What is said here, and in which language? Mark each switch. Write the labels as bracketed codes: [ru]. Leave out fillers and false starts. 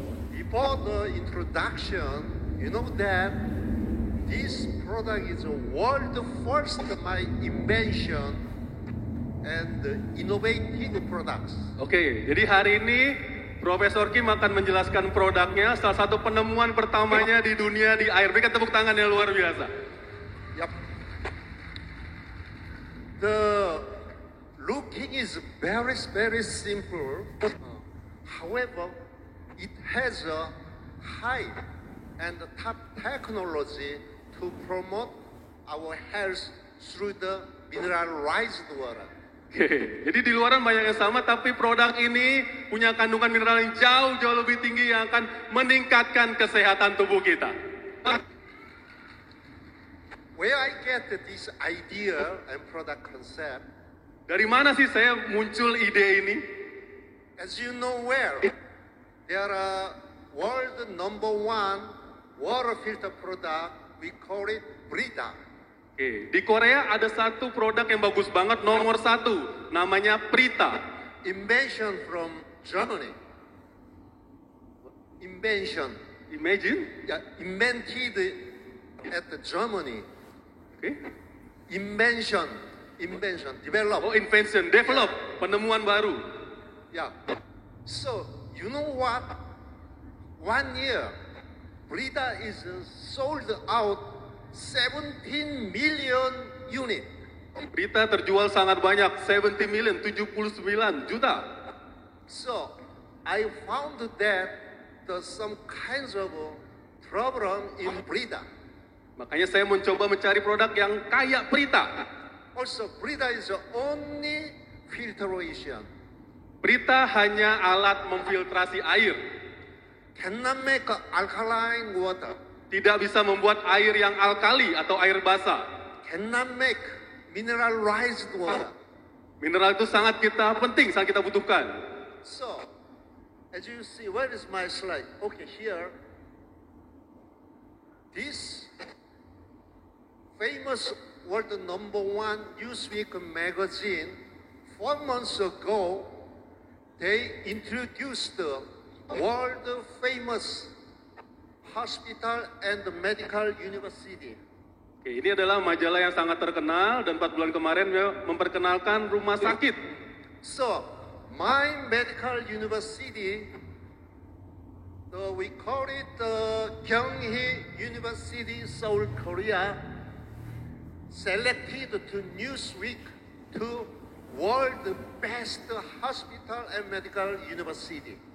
[en] Before the introduction, you know that this product is a world first my invention and innovative products. [id] Oke, jadi hari ini Profesor Kim akan menjelaskan produknya, salah satu penemuan pertamanya di dunia di air. Berikan tepuk tangan yang luar biasa. Yep. [en] The looking is very simple. However, it has a high and top technology to promote our health through the mineralized water. [id] Oke, jadi di luaran banyak yang sama, tapi produk ini punya kandungan mineral yang jauh lebih tinggi yang akan meningkatkan kesehatan tubuh kita. [en] Where I get this idea and product concept, [id] Dari mana sih saya muncul ide ini? [en] as you know well, there are world number one water filter product, we call it Brita. [id] Oke, di Korea ada satu produk yang bagus banget, nomor satu, namanya Prita. [en] Invention from Germany. Invention. Imagine? Yeah, invented at Germany. Oke. Invention, develop. Oh, invention, develop, [id] penemuan baru. [en] Yeah. So, you know what? 1 year, Brita is sold out 17 million unit. [id] Prita terjual sangat banyak, 70 million, 79 juta. [en] So, I found that there's some kinds of problem in Brita. [id] Makanya saya mencoba mencari produk yang kayak Prita. [en] Also, Brita is the only filtration. [id] Prita hanya alat memfiltrasi air. [en] Cannot make alkaline water. [id] Tidak bisa membuat air yang alkali atau air basah. [en] Cannot make mineralized water. [id] Mineral itu sangat penting, sangat kita butuhkan. [en] So, as you see, where is my slide? Okay, here. This famous world number one Newsweek magazine, 4 months ago, they introduced the world famous hospital and medical university. [id] Oke, ini adalah majalah yang sangat terkenal dan 4 bulan kemarin memperkenalkan rumah sakit. [en] So, my medical university, we call it Kyunghee University, Seoul, Korea, selected to Newsweek to world best hospital and medical university.